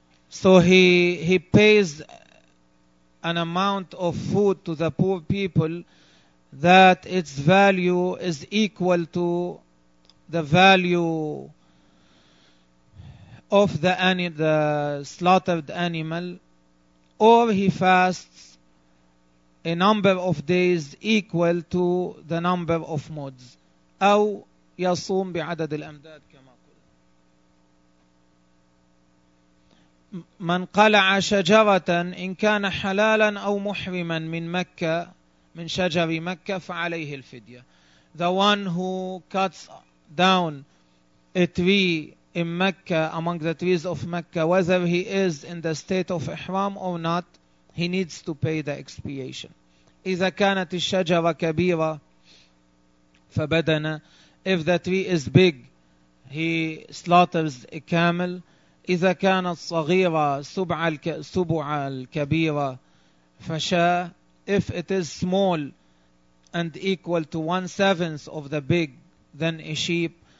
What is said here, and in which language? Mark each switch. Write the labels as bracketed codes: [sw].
[en] So he pays an amount of food to the poor people that its value is equal to the value of the slaughtered animal, or he fasts a number of days equal to the number of mods, [ar] أو يصوم بعدد الأمداد. من قلع شجرة إن كان حلالا أو محرما من مكة من شجر مكة فعليه الفدية. [en] The one who cuts down a tree in Mecca among the trees of Mecca, whether he is in the state of ihram or not, he needs to pay the expiation. [ar] إذا كانت الشجرة كبيرة فبدنا. [en] If the tree is big, he slaughters a camel. [ar] إذا كانت صغيرة سبع الكبيرة فشاة. [en] If it is small and equal to 1/7 of the big, then a sheep.